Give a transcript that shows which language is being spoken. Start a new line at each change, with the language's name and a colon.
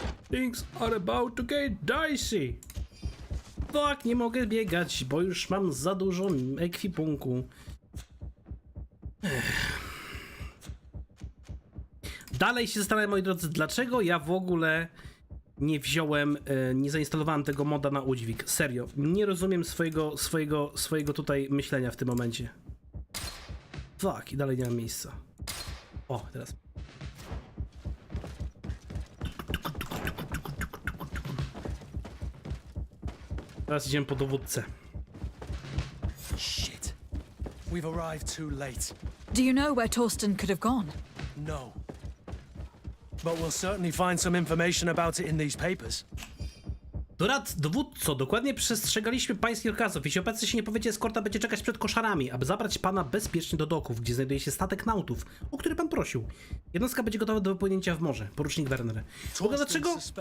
English: Things are about to get dicey.
Polish: Tak, nie mogę biegać, bo już mam za dużo ekwipunku. Dalej się zastanawiam, moi drodzy, dlaczego ja w ogóle nie wziąłem, nie zainstalowałem tego moda na udźwig. Serio, nie rozumiem swojego tutaj myślenia w tym momencie. Fuck, i dalej nie mam miejsca. O, teraz. Teraz idziemy po dowódcę.
English: Shit. We've arrived too late. Do you know where Torsten could have gone? No. But we'll certainly find some information about it in these papers.
Polish: Dorad, dowódco, dokładnie przestrzegaliśmy pańskich rozkazów. Jeśli obecnie się nie powiecie, eskorta będzie czekać przed koszarami, aby zabrać pana bezpiecznie do doków, gdzie znajduje się statek nautów, o który pan prosił. Jednostka będzie gotowa do wypłynięcia w morze. Porucznik Werner. Boga, dlaczego?